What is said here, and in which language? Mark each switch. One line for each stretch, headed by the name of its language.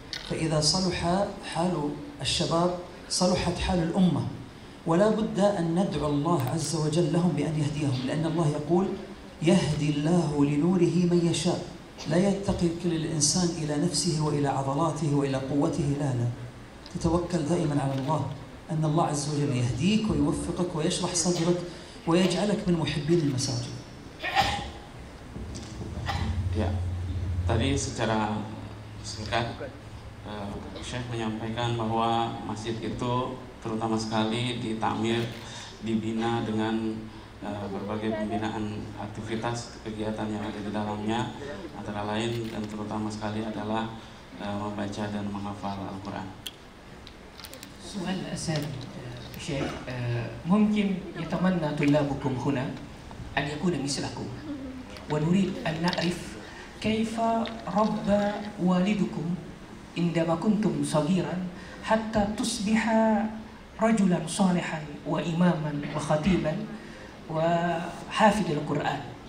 Arabic: فإذا صلح حال الشباب صلحت حال الأمة، ولا بد أن ندعو الله عز وجل لهم بأن يهديهم، لأن الله يقول يهدي الله لنوره من يشاء، لا يتقي كل الإنسان إلى نفسه وإلى عضلاته وإلى قوته، لا تتوكل دائما على الله، أن الله عز وجل يهديك ويوفقك ويشرح صدرك ويجعلك من محبين المساجد.
Indonesian: Ya, tadi secara singkat Syekh menyampaikan bahwa masjid itu terutama sekali ditakmir, dibina dengan berbagai pembinaan aktivitas kegiatan yang ada di dalamnya, antara lain dan terutama sekali adalah membaca dan menghafal Al-Quran.
Arabic: سؤال أساسي شيخ، ممكن يتمنى طلابكم هنا أن يكون مثلكم، ونريد أن نعرف كيف ربى والدكم عندما كنتم صغيرا حتى تصبح رجلا صالحا وإماما وخطيبا وحافظ القرآن.